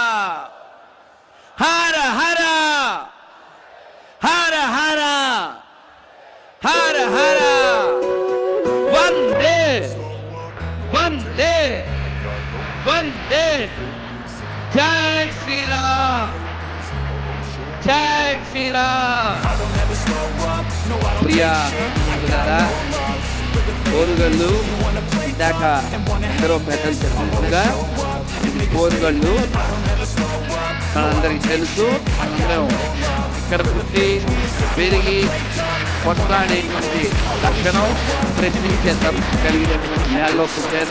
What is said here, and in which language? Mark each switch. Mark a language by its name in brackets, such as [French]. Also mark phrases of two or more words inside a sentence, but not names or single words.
[Hindi] हर हर हर हर हर हर. वंदे वंदे वंदे. जय श्री राम, जय श्री राम. [Telugu] प्रिया కోరుగళ్ళు ఇందాక అందరూ పెద్దలు చెప్పినట్టుగా కోరుగళ్ళు మనందరికీ తెలుసు. అందరం ఇక్కడ పుట్టి పెరిగి కొట్లాడేటువంటి లక్షణం, ప్రశ్నించే కలిగినటువంటి నేలలో పుట్టారు.